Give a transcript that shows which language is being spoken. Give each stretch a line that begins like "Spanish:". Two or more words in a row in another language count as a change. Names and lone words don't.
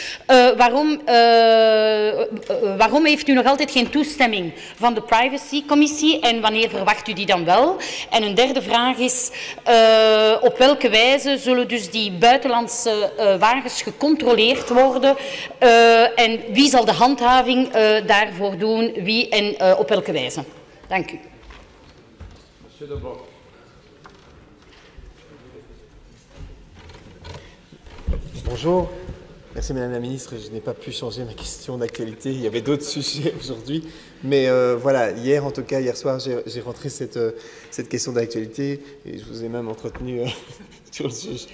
Dutch: Waarom heeft u nog altijd geen toestemming van de privacycommissie en wanneer verwacht u die dan wel? En een derde vraag is, op welke wijze zullen dus die buitenlandse wagens gecontroleerd worden en wie zal de handhaving daarvoor doen, wie en op welke wijze? Dank u.
French: Monsieur De Bok. Bonjour. Merci Madame la Ministre. Je n'ai pas pu changer ma question d'actualité. Il y avait d'autres sujets aujourd'hui. Mais voilà, hier soir, j'ai rentré cette question d'actualité et je vous ai même entretenu sur le sujet.